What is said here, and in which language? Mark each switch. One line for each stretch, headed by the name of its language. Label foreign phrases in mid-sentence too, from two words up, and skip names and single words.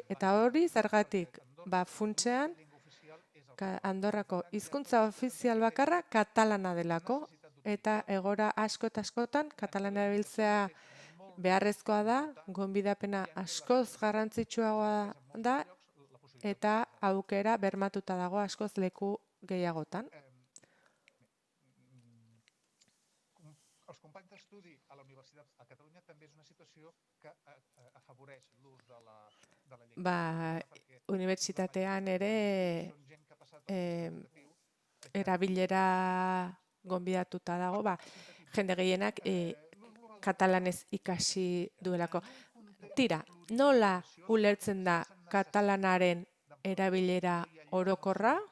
Basque: Eta hori zergatik, funtsean Andorrako hizkuntza ofizial bakarra katalana delako, eta egora asko eta askotan katalana erabiltzea beharrezkoa da, gonbidapena askoz garrantzitsuagoa da, eta aukera bermatuta dago askoz leku gehiagotan.
Catalan: Els companys d'estudi a la Universitat a Catalunya també és una situació que afavoreix l'ús de la llengua.
Basque: Unibertsitatean ere erabilera gonbidatuta dago, jende gehienak katalanez ikasi duelako. Tira, nola ulertzen da katalanaren erabilera orokorra?